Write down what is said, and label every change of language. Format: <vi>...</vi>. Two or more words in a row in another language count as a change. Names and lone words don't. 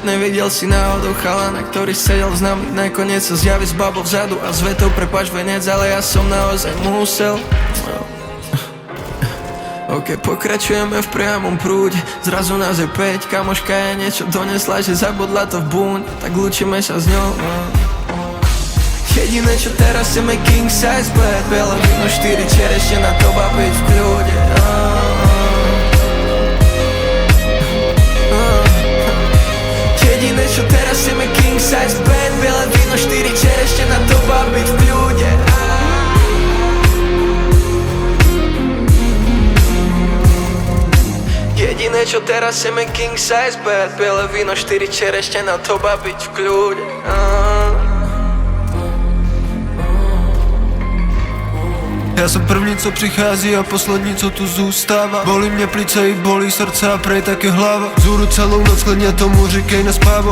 <sk>Nevidel si náhodou chalana, ktorý sedel s nami. Nakoniec sa zjaví s babou vzadu a s vetou prepáč venec, ale ja som naozaj musel. Ok, pokračujeme v priamom prúde. Zrazu nás je 5, kamoška je niečo donesla, že zabudla to v búň. Tak lúčime sa s ňou. Jediné čo teraz chceme</sk> <en>king size bed.</en> <sk>Biele víno, 4 čerešne na to babiť v kľude. Jediné čo teraz chceme</sk> <en>king size bed.</en> <sk>Biele víno, 4 čerešne na to babiť v kľude. Jediné čo teraz chceme</sk> <en>king size bed.</en> <sk>Biele víno, 4 čerešne na to babiť v kľude.</sk> <cs>Já jsem první, co přichází a poslední, co tu zůstává. Bolí mě plice i bolí srdce a prej také hlava. Zůru celou noc, klidně tomu říkej nespávo.</cs>